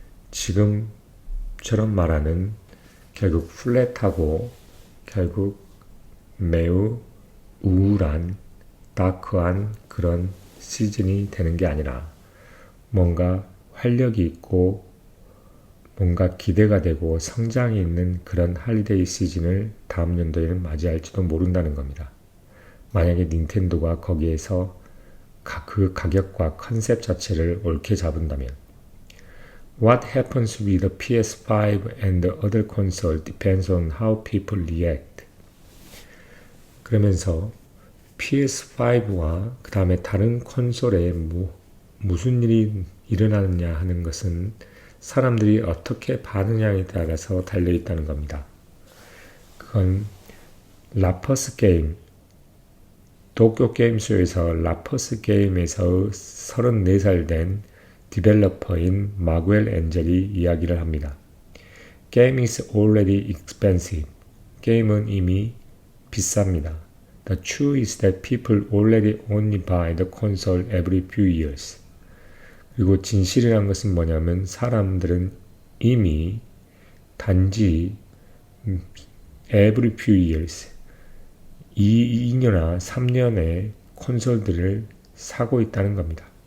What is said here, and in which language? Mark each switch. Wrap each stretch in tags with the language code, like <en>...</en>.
<ko>지금처럼 말하는 결국 플랫하고 결국 매우 우울한 다크한 그런 시즌이 되는 게 아니라 뭔가 활력이 있고 뭔가 기대가 되고 성장이 있는 그런 할리데이 시즌을 다음 연도에는 맞이할지도 모른다는 겁니다. 만약에 닌텐도가 거기에서 그 가격과 컨셉 자체를 옳게 잡은다면</ko> <en>What happens with the PS5 and the other console depends on how people react.</en> <ko>그러면서 PS5와 그 다음에 다른 콘솔에 무슨 일이 일어나느냐 하는 것은 사람들이 어떻게 반응하냐에 따라서 달려있다는 겁니다. 그건 라퍼스 게임, 도쿄 게임쇼에서 라퍼스 게임에서 34살 된 디벨로퍼인 마구엘 엔젤이 이야기를 합니다.</ko> <en>Game is already expensive.</en> <ko>게임은 이미 비쌉니다.</ko> <en>The truth is that people already only buy the console every few years.</en> <ko>그리고 진실이라는 것은 뭐냐면 사람들은 이미 단지</ko> <en>every few years</en> <ko>2년이나 3년의 콘솔들을 사고 있다는 겁니다.</ko>